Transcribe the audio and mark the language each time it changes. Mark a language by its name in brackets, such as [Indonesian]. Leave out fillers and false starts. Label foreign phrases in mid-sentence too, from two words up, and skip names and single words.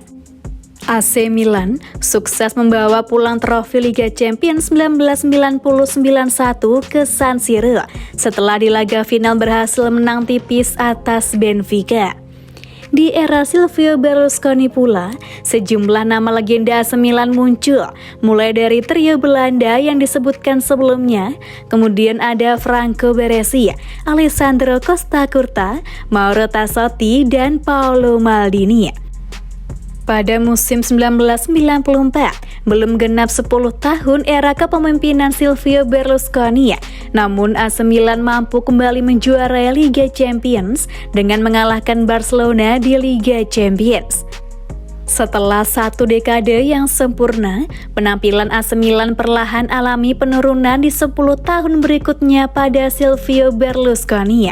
[Indonesian] AC Milan sukses membawa pulang trofi Liga Champions 1990-91 ke San Siro setelah di laga final berhasil menang tipis atas Benfica. Di era Silvio Berlusconi pula, sejumlah nama legenda AC Milan muncul, mulai dari trio Belanda yang disebutkan sebelumnya, kemudian ada Franco Baresi, Alessandro Costa Curta, Mauro Tassotti, dan Paolo Maldini. Pada musim 1994, belum genap 10 tahun era kepemimpinan Silvio Berlusconi, namun AC Milan mampu kembali menjuarai Liga Champions dengan mengalahkan Barcelona di Liga Champions. Setelah satu dekade yang sempurna, penampilan AC Milan perlahan alami penurunan di 10 tahun berikutnya pada Silvio Berlusconi.